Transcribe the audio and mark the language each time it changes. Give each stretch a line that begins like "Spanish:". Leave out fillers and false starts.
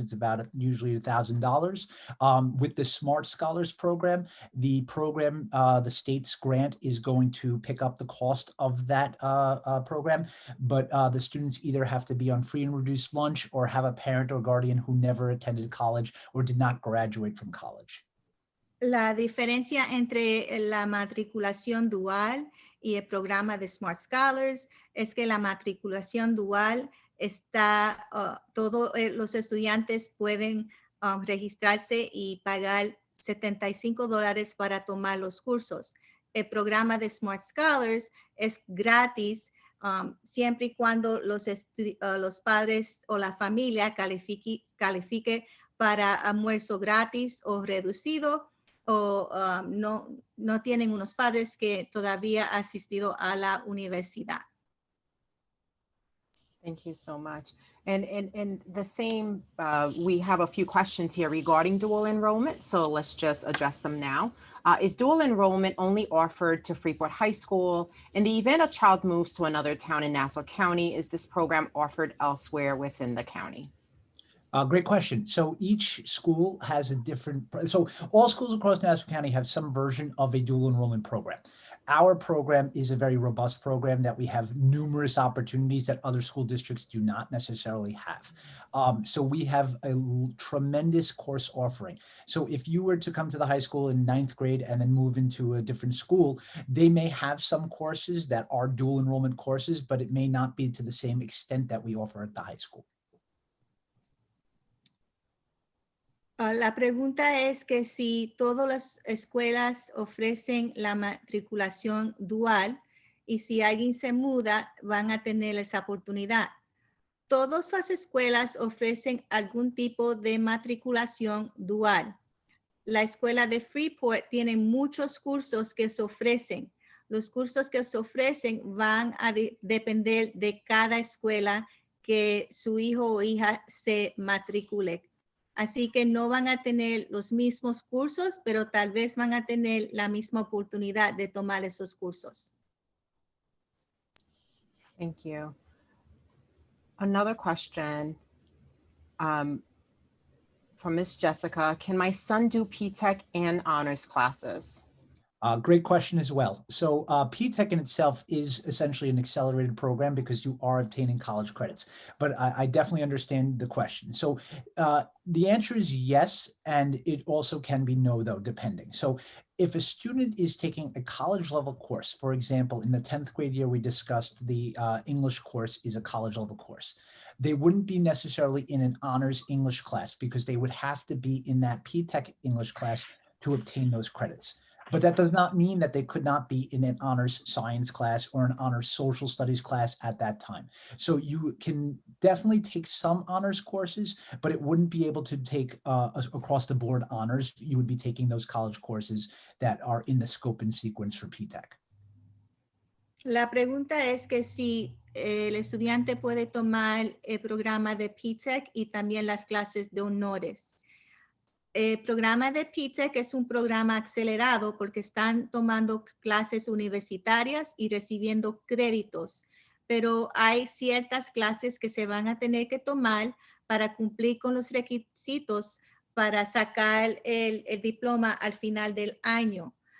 English: It's about usually $1,000. With the Smart Scholars program, the state's grant is going to pick up the cost of that program, but the students either have to be on free and reduced lunch or have a parent or guardian who never attended college or did not graduate from college.
Spanish: La diferencia entre la matriculación dual y el programa de Smart Scholars es que la matriculación dual está, todos los estudiantes pueden registrarse y pagar $75 para tomar los cursos. El programa de Smart Scholars es gratis siempre y cuando los padres o la familia califique para almuerzo gratis o reducido, o no tienen unos padres que todavía han asistido a la universidad.
English: Thank you so much. And the same, we have a few questions here regarding dual enrollment, so let's just address them now. Is dual enrollment only offered to Freeport High School? In the event a child moves to another town in Nassau County, is this program offered elsewhere within the county? Great question. So each school has a different, so all schools across Nassau County have some version of a dual enrollment program. Our program is a very robust program that we have numerous opportunities that other school districts do not necessarily have. So we have a tremendous course offering. So if you were to come to the high school in 9th grade and then move into a different school, they may have some courses that are dual enrollment courses, but it may not be to the same extent that we offer at the high school.
Spanish: La pregunta es que si todas las escuelas ofrecen la matriculación dual y si alguien se muda, van a tener esa oportunidad. Todas las escuelas ofrecen algún tipo de matriculación dual. La escuela de Freeport tiene muchos cursos que se ofrecen. Los cursos que se ofrecen van a depender de cada escuela que su hijo o hija se matricule. Así que no van a tener los mismos cursos, pero tal vez van a tener la misma oportunidad de tomar esos cursos.
English: Thank you. Another question from Miss Jessica. Can my son do PTech and honors classes? Great question as well. So PTech in itself is essentially an accelerated program because you are obtaining college credits, but I definitely understand the question. So the answer is yes, and it also can be no, though, depending. So if a student is taking a college level course, for example, in the 10th grade year, we discussed the English course is a college level course. They wouldn't be necessarily in an honors English class because they would have to be in that PTech English class to obtain those credits. But that does not mean that they could not be in an honors science class or an honors social studies class at that time. So you can definitely take some honors courses, but it wouldn't be able to take across the board honors. You would be taking those college courses that are in the scope and sequence for PTech.
Spanish: La pregunta es que si el estudiante puede tomar el programa de PTech y también las clases de honores. El programa de PTech es un programa acelerado porque están tomando clases universitarias y recibiendo créditos, pero hay ciertas clases que se van a tener que tomar para cumplir con los requisitos para sacar el diploma al final del año.